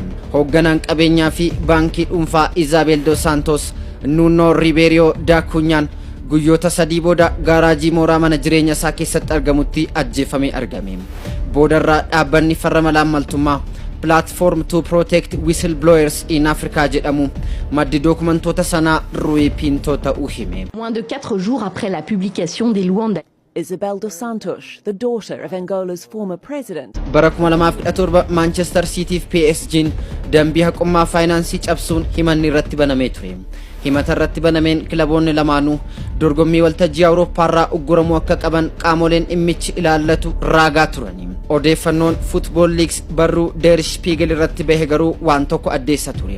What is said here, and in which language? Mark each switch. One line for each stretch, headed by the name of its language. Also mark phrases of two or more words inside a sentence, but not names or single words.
Oromo: Hoogganaan qabeenyaa fi baankii dhuunfaa Isabel dos Santos Nuno Ribeiro da Cunhaan guyyoota 3 booda gaaraajii mooraa mana jireenya isaa keessatti argamutti ajjeefamee argame. Boodarraa dhaabbanni farra malaammaltummaa Platform to Protect Whistleblowers in Africa jedhamu maddi dokumentoota sanaa Rui Pinto ta'uu hime.
French: Moins de 4 jours après la publication des Luanda Isabel dos Santos,
English: the daughter of Angola's former president.
Oromo: Bara 2017 Manchester City fi PSG'n dambii haqummaa faayinaansii cabsuun himanni irratti banamee ture. Himata irratti banameen kilaboonni lamaanuu dorgommii waltajjii Awurooppaarraa ugguramuu akka qaban qaamoleen dhimmichi ilaallatu raagaa turani. Odeeffannoon Football Leaks barruu Der Spiegel irratti bahe garuu waan tokko addeessa ture.